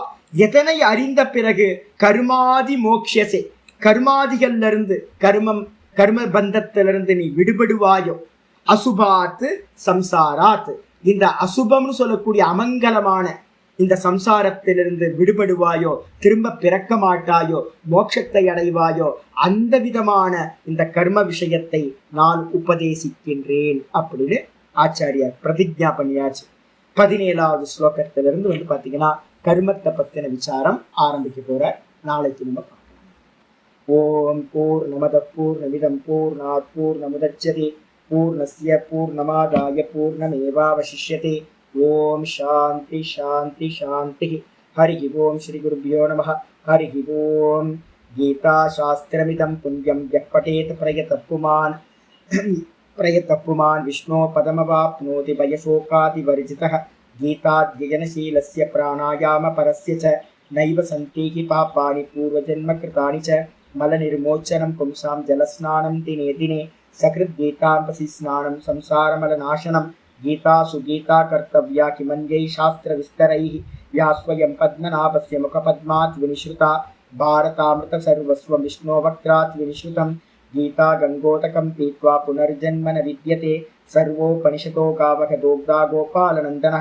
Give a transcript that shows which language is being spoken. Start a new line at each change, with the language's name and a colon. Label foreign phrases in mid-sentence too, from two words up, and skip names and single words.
Tamil: எதனை அறிந்த பிறகு
Sanskrit: कर्मादि मोक्षसे,
Tamil: கர்மாதிகள்ல இருந்து கர்ம பந்தத்திலிருந்து நீ விடுபடுவாயோ,
Sanskrit: अशुभात् संसारात्,
Tamil: இந்த அசுபம்னு சொல்லக்கூடிய அமங்கலமான இந்த சம்சாரத்திலிருந்து விடுபடுவாயோ, திரும்ப பிறக்க மாட்டாயோ, மோட்சத்தை அடைவாயோ, அந்த விதமான இந்த கர்ம விஷயத்தை நான் உபதேசிக்கின்றேன் அப்படின்னு ஆச்சாரியார் பிரதிஜ்ஞா பண்ணியாச்சு. 17வது ஸ்லோகத்திலிருந்து வந்து பாத்தீங்கன்னா கர்மத்தை பத்தின விசாரம் ஆரம்பிக்க போற. நாளைக்கு நம்ம பார்க்கலாம்.
Sanskrit: ओम् पूर्णमदः पूर्णमिदं पूर्णात् पूर्णमुदच्यते पूर्णस्य पूर्णमादाय पूर्णमेवावशिष्यते. ओम् शान्तिः शान्तिः शान्तिः. हरि ओम् श्री गुरुभ्यो नमः। हरि ओम्. गीता शास्त्रमिदं पुण्यं यः पठेत् प्रयतःपुमान् विष्णोः पदमवाप्नोति भयशोकादिवर्जितः. गीताध्ययनशीलस्य प्राणायाम परस्य च नैव सन्तीहि पापानि पूर्वजन्म कृतानि च मलनिर्मोचनं पुंसां जलस्नानं दिने दिने सकृत् गीताम्भसि स्नानं संसारमलनाशनम्. गीता सुगीता कर्तव्या किमन्यै शास्त्र विस्तरैः या स्वयं पद्मनाभस्य मुखपद्मात् विनिश्रुता. भारतामृत सर्वस्वं विष्णो वक्त्रात् विनिश्रुतं. गीता गंगोदकं पीत्वा पुनर्जन्म न विद्यते. सर्वोपनिषदो गावः दोग्धा गोपालनन्दनः.